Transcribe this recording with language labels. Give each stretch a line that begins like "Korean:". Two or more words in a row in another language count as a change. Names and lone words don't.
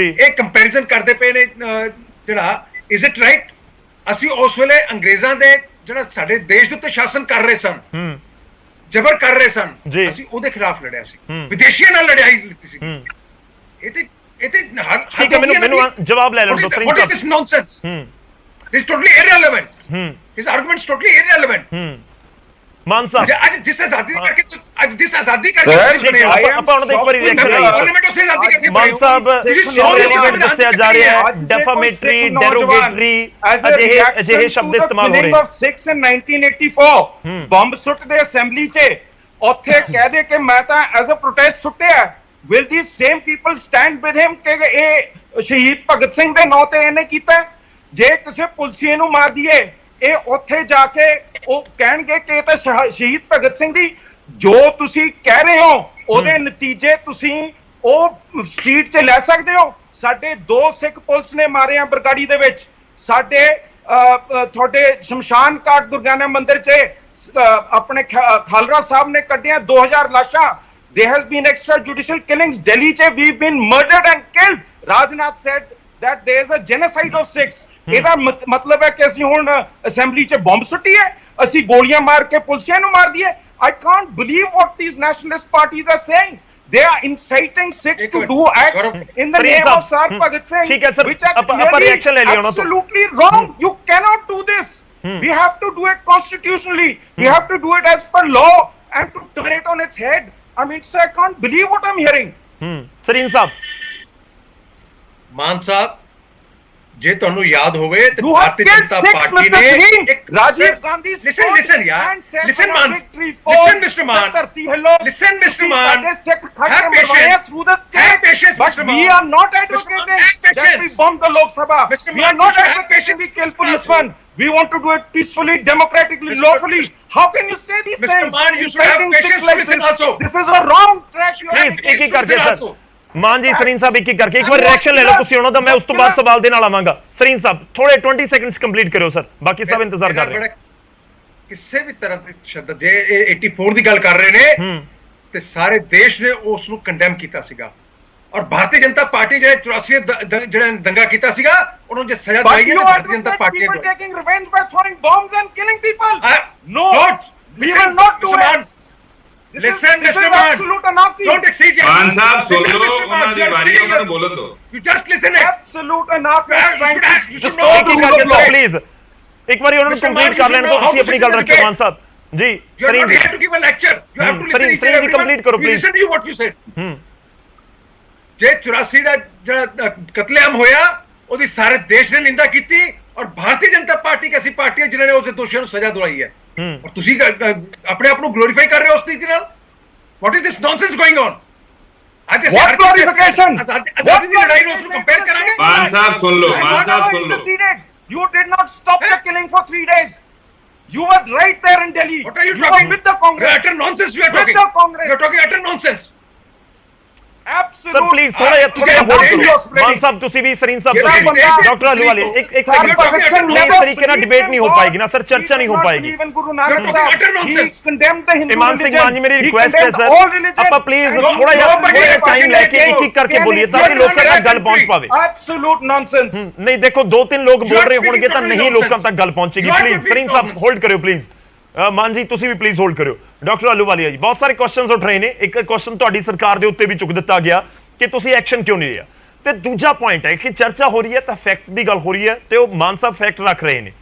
Punjabi: ਇਹ ਕੰਪੈਰੀਜ਼ਨ ਕਰਦੇ ਪਏ ਨੇ ਜਿਹੜਾ,
English: is it right?
Punjabi: ਅਸੀਂ ਉਸ ਵੇਲੇ ਅੰਗਰੇਜ਼ਾਂ ਦੇ ਜਿਹੜਾ ਸਾਡੇ ਦੇਸ਼ ਦੇ ਉੱਤੇ ਸ਼ਾਸਨ ਕਰ ਰਹੇ ਸਨ, ਜ਼ਬਰ ਕਰ ਰਹੇ ਸਨ, ਅਸੀਂ ਉਹਦੇ ਖਿਲਾਫ ਲੜਿਆ ਸੀ, ਵਿਦੇਸ਼ੀਆਂ ਨਾਲ ਲੜਾਈ ਲਿੱਤੀ ਸੀ। ਇਹ ਤੇ ਠੀਕ ਹੈ, ਮੈਨੂੰ ਜਵਾਬ ਲੈ ਲੈਣ ਦਿਓ।
English: What is this nonsense? This is totally irrelevant. His argument is totally irrelevant.
Punjabi: ਮਾਨ ਸਾਹਿਬ ਅੱਜ ਜਿਸ ਆਜ਼ਾਦੀ ਕਰਕੇ ਆਪਾਂ ਉਹਨਾਂ ਦਾ ਇੱਕ ਵਾਰੀ ਰਿਐਕਸ਼ਨ ਲਈਏ। ਮਾਨ ਸਾਹਿਬ ਦੱਸਿਆ ਜਾ ਰਿਹਾ ਹੈ
English: defamatory, derogatory
Punjabi: ਅਜਿਹੇ ਸ਼ਬਦ ਇਸਤੇਮਾਲ ਹੋ ਰਹੇ ਨੇ। 6 in 1984 ਬੰਬ ਸੁੱਟਦੇ ਅਸੈਂਬਲੀ 'ਚ, ਉੱਥੇ ਕਹਿ ਦੇ ਕਿ ਮੈਂ ਤਾਂ
English: as a protest
Punjabi: ਸੁੱਟਿਆ।
English: Will these same people stand with him
Punjabi: ਕਿ ਇਹ ਸ਼ਹੀਦ ਭਗਤ ਸਿੰਘ ਦੇ ਨਾਂ ਤੇ ਇਹਨੇ ਕੀਤਾ? ਜੇ ਕਿਸੇ ਪੁਲਸੀਏ ਨੂੰ ਮਾਰ ਦਈਏ, ਇਹ ਉੱਥੇ ਜਾ ਕੇ ਉਹ ਕਹਿਣਗੇ ਕਿ ਇਹ ਤਾਂ ਸ਼ਹੀਦ ਭਗਤ ਸਿੰਘ ਦੀ ਜੋ ਤੁਸੀਂ ਕਹਿ ਰਹੇ ਹੋ ਉਹਦੇ ਨਤੀਜੇ ਤੁਸੀਂ ਉਹ ਸਟਰੀਟ 'ਚ ਲੈ ਸਕਦੇ ਹੋ। ਸਾਡੇ 2 ਸਿੱਖ ਪੁਲਿਸ ਨੇ ਮਾਰੇ ਆ ਬਰਗਾੜੀ ਦੇ ਵਿੱਚ। ਸਾਡੇ ਤੁਹਾਡੇ ਸ਼ਮਸ਼ਾਨ ਘਾਟ ਦੁਰਗਿਆਨਾ ਮੰਦਿਰ 'ਚ ਆਪਣੇ ਖਾਲਰਾ ਸਾਹਿਬ ਨੇ ਕੱਢੀਆਂ 2000 ਲਾਸ਼ਾਂ।
English: There has been extrajudicial killings. Delhi che we've been murdered and killed. Rajnath said that there is a genocide of Sikhs.
Punjabi: ਇਹਦਾ ਮਤਲਬ ਹੈ ਕਿ ਅਸੀਂ ਹੁਣ ਅਸੈਂਬਲੀ 'ਚ ਬੰਬ ਸੁੱਟੀ ਹੈ, ਅਸੀਂ ਗੋਲੀਆਂ ਮਾਰ ਕੇ ਪੁਲਿਸਿਆਂ ਨੂੰ ਮਾਰ ਦਈਏ.
English: I can't believe what these nationalist parties are saying. They are inciting Sikhs to do acts in the name of Sar Bhagat Singh, which are clearly absolutely wrong. You cannot do this. We have to do it constitutionally. We have to do it as per law and to turn it on its head. I mean, sir, I can't believe what I'm hearing. Sareen Saab.
Punjabi: ਮਾਨ ਸਾਹਿਬ, ਜੇ ਤੁਹਾਨੂੰ ਯਾਦ ਹੋਵੇ ਤੇ
English: You have
Punjabi: ਭਾਰਤੀ
English: killed
Punjabi: ਜਨਤਾ
English: Sikhs,
Punjabi: ਪਾਰਟੀ
English: Mr.
Punjabi: ਨੇ
English: Singh.
Punjabi: ਇੱਕ
English: Rajiv Gandhi listen yaar, listen man, listen Mr. Man, listen Mr. Man, have patience, through the state. have patience But Mr. we Man, are not Mr. Man, advocating have that we patience. bomb the Lok Sabha. Mr. We Man, are not you should have advocating patience. we kill policemen. We want to do it peacefully, democratically, Mr. lawfully. How can you say these Mr. things? Man, you should have Inciting patience Sikhs like to listen this. also. This is a wrong track. You have Please,
Punjabi: ਇੱਕ ਕਰਕੇ
English: listen
Punjabi: ਸਰ
English: also.
Punjabi: ਮਾਨ ਜੀ, ਸਰੀਨ ਸਾਹਿਬ ਇੱਕ ਕਰਕੇ ਇੱਕ ਵਾਰ ਰਿਐਕਸ਼ਨ ਲੈ ਲਓ ਤੁਸੀਂ ਉਹਨਾਂ ਦਾ, ਮੈਂ ਉਸ ਤੋਂ ਬਾਅਦ ਸਵਾਲ ਦੇ ਨਾਲ ਆਵਾਂਗਾ. ਸਰੀਨ ਸਾਹਿਬ ਥੋੜੇ 20
English: seconds complete
Punjabi: ਕਰਿਓ ਸਰ, ਬਾਕੀ ਸਭ ਇੰਤਜ਼ਾਰ ਕਰ ਰਹੇ. ਕਿਸੇ ਵੀ ਤਰ੍ਹਾਂ ਦੀ ਸ਼ਬਦ ਜੇ ਇਹ 84 ਦੀ ਗੱਲ ਕਰ ਰਹੇ ਨੇ ਤੇ ਸਾਰੇ ਦੇਸ਼ ਨੇ ਉਸ ਨੂੰ ਕੰਡੈਮ ਕੀਤਾ ਸੀਗਾ, ਔਰ ਭਾਰਤੀ ਜਨਤਾ ਪਾਰਟੀ ਜਿਹੜੇ 84 ਜਿਹੜਾ ਦੰਗਾ ਕੀਤਾ ਸੀਗਾ ਉਹਨੂੰ ਜੇ ਸਜ਼ਾ
English: But
Punjabi: ਦਵਾਈ ਹੈ
English: you
Punjabi: ਤਾਂ
English: are
Punjabi: ਭਾਰਤੀ
English: doing
Punjabi: ਜਨਤਾ
English: that
Punjabi: ਪਾਰਟੀ
English: people
Punjabi: ਨੇ
English: taking revenge by throwing bombs and killing people. No, we listen, will not do Mr. it. Man, listen This is Mr. Man, absolute anarchy. don't exceed your
Punjabi: ਮਾਨ ਸਾਹਿਬ ਸੁਣ
English: Listen,
Punjabi: ਲਓ,
English: Mr. Man,
Punjabi: ਉਹਨਾਂ ਦੀ
English: you are
Punjabi: ਵਾਰੀ,
English: exceeding
Punjabi: ਉਹਨਾਂ ਨੂੰ
English: your-
Punjabi: ਬੋਲਣ ਦਿਓ.
English: You just listen it. Absolute anarchy. You should Just know
Punjabi: ਇੱਕ
English: the
Punjabi: ਇੱਕ
English: rule
Punjabi: ਕਰਕੇ
English: of law.
Punjabi: ਸਰ ਪਲੀਜ਼ ਇੱਕ ਵਾਰੀ ਉਹਨਾਂ ਨੂੰ
English: Mr. Man,
Punjabi: ਕੰਪਲੀਟ
English: you
Punjabi: ਕਰ ਲੈਣ
English: should
Punjabi: ਦਿਓ,
English: know how
Punjabi: ਤੁਸੀਂ
English: to
Punjabi: ਆਪਣੀ
English: sit
Punjabi: ਗੱਲ
English: in the
Punjabi: ਰੱਖਿਓ
English: debate.
Punjabi: ਮਾਨ ਸਾਹਿਬ ਜੀ.
English: You are
Punjabi: ਸਰੀਨ
English: not
Punjabi: ਜੀ
English: here to give a lecture. You have to listen Sarin, each and Sarin, everyone.
Punjabi: complete karo,
English: We please. listen to you what you said.
Punjabi: ਜੇ 84 ਦਾ ਜਿਹੜਾ ਕਤਲੇਆਮ ਹੋਇਆ ਉਹਦੀ ਸਾਰੇ ਦੇਸ਼ ਨੇ ਨਿੰਦਾ ਕੀਤੀ, ਔਰ ਭਾਰਤੀ ਜਨਤਾ ਪਾਰਟੀ ਐਸੀ ਪਾਰਟੀ ਹੈ ਜਿਨ੍ਹਾਂ ਨੇ ਉਸ ਦੋਸ਼ੀਆਂ ਨੂੰ ਸਜ਼ਾ ਦਿਵਾਈ ਹੈ, ਔਰ ਤੁਸੀਂ ਆਪਣੇ ਆਪ ਨੂੰ ਗਲੋਰੀਫਾਈ ਕਰ ਰਹੇ ਹੋ ਉਸ ਤਰੀਕੇ ਨਾਲ.
English: what is this nonsense going on?
Punjabi: ਅੱਜ ਅਸੀਂ
English: What glorification?
Punjabi: ਆਜ਼ਾਦੀ ਦੀ ਲੜਾਈ ਨੂੰ ਉਸ ਨੂੰ ਕੰਪੇਅਰ ਕਰਾਂਗੇ. ਮਾਨ ਸਾਹਿਬ ਸੁਣ ਲਓ, ਮਾਨ ਸਾਹਿਬ ਸੁਣ ਲਓ.
English: You did not stop the killing for 3 days. You were right there in Delhi. What are you were talking? with the Congress. Utter nonsense you are With talking. the Congress. You are talking utter nonsense. Absolute.
Punjabi: ਸਰ ਪਲੀਜ਼ ਥੋੜਾ ਜਿਹਾ ਹੋਲਡ ਕਰੋ. ਮਾਨ ਸਾਹਿਬ ਤੁਸੀਂ ਵੀ, ਸਰੀਨ ਸਾਹਿਬ ਤੁਸੀਂ ਵੀ, ਡਾਕਟਰ ਆਲੂਵਾਲੇ ਇੱਕ ਸੈਕਿੰਡ, ਇਸ ਤਰੀਕੇ ਨਾਲ ਡਿਬੇਟ ਨਹੀਂ ਹੋ ਪਾਏਗੀ ਨਾ ਸਰ, ਚਰਚਾ ਨਹੀਂ ਹੋ ਪਾਏਗੀ. ਇਮਾਨ ਸਿੰਘ ਮਾਨ ਜੀ, ਮੇਰੀ ਰਿਕੁਐਸਟ ਹੈ ਸਰ, ਆਪਾਂ ਪਲੀਜ਼ ਥੋੜਾ ਜਿਹਾ ਟਾਈਮ ਲੈ ਕੇ ਇੱਕ ਇੱਕ ਕਰਕੇ ਬੋਲੀਏ ਤਾਂ ਕਿ ਲੋਕਾਂ ਤੱਕ ਗੱਲ ਪਹੁੰਚ ਪਾਵੇ.
English: Absolute nonsense.
Punjabi: ਨਹੀਂ ਦੇਖੋ 2-3 ਲੋਕ ਬੋਲ ਰਹੇ ਹੋਣਗੇ ਤਾਂ ਨਹੀਂ ਲੋਕਾਂ ਤੱਕ ਗੱਲ ਪਹੁੰਚੇਗੀ. ਪਲੀਜ਼ ਸਰੀਨ ਸਾਹਿਬ ਹੋਲਡ ਕਰਿਓ ਪਲੀਜ਼. ਮਾਨ ਜੀ ਤੁਸੀਂ ਵੀ ਪਲੀਜ਼ ਹੋਲਡ ਕਰਿਓ. ਡਾਕਟਰ ਆਲੂਵਾਲੀਆ ਜੀ, ਬਹੁਤ ਸਾਰੇ ਕੁਐਸਚਨਸ ਉੱਠ ਰਹੇ ਨੇ. ਇੱਕ ਕੁਐਸਚਨ ਤੁਹਾਡੀ ਸਰਕਾਰ ਦੇ ਉੱਤੇ ਵੀ ਚੁੱਕ ਦਿੱਤਾ ਗਿਆ ਕਿ ਤੁਸੀਂ ਐਕਸ਼ਨ ਕਿਉਂ ਨਹੀਂ ਲਿਆ, ਤੇ ਦੂਜਾ ਪੁਆਇੰਟ ਹੈ ਕਿ ਚਰਚਾ ਹੋ ਰਹੀ ਹੈ ਤਾਂ ਫੈਕਟ ਦੀ ਗੱਲ ਹੋ ਰਹੀ ਹੈ ਤੇ ਉਹ ਮਾਨ ਸਾਹਿਬ ਫੈਕਟ ਰੱਖ ਰਹੇ ਨੇ.